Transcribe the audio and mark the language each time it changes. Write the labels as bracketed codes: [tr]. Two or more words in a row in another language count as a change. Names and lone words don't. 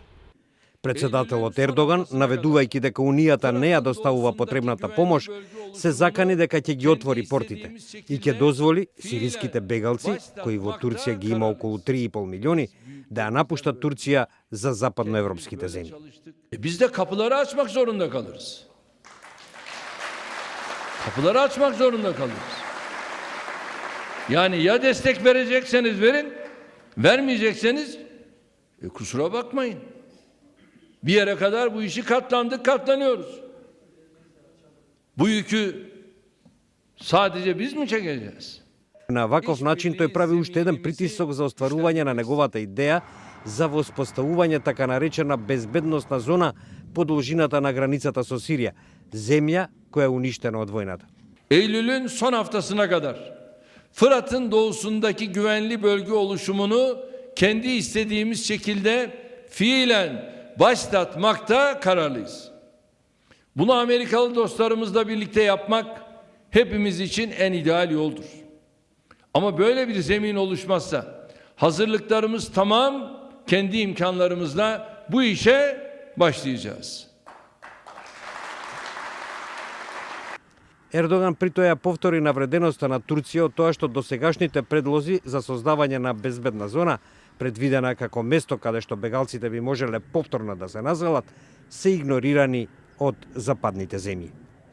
[mk] Председателот Ердоган, наведувајќи дека Унијата не ја доставува потребната помош, се закани дека ќе ги отвори портите и ќе дозволи сириските бегалци, кои во Турција ги има околу 3,5 милиони, да ја напуштат Турција за западноевропските земји. [tr] Biz de kapıları açmak zorunda kalırız. Kapıları açmak zorunda kalırız. Yani ya destek verecekseniz verin, vermeyecekseniz kusura bakmayın. Bir yere kadar bu işi katlanıyoruz. Bu yükü sadece biz mi çekeceğiz? [mk] На ваков начин тој прави уште еден притисок за остварување на неговата идеја за воспоставување така наречена безбедносна зона по должината на границата со Сирија, земја која е уништена од војната. [tr] Eylül'ün son haftasına kadar Fırat'ın doğusundaki güvenli bölge oluşumunu kendi istediğimiz şekilde fiilen başlatmakta kararlıyız. Bunu Amerikalı dostlarımızla birlikte yapmak hepimiz için en ideal yoldur. Ama böyle bir zemin oluşmazsa hazırlıklarımız tamam, kendi imkanlarımızla bu işe başlayacağız. [mk] Ердоган при тоа повтори навреденоста на Турција од тоа што досегашните предлози за создавање на безбедна зона, предвидена како место каде што бегалците би можеле повторно да се населат, се игнорирани од западните земји.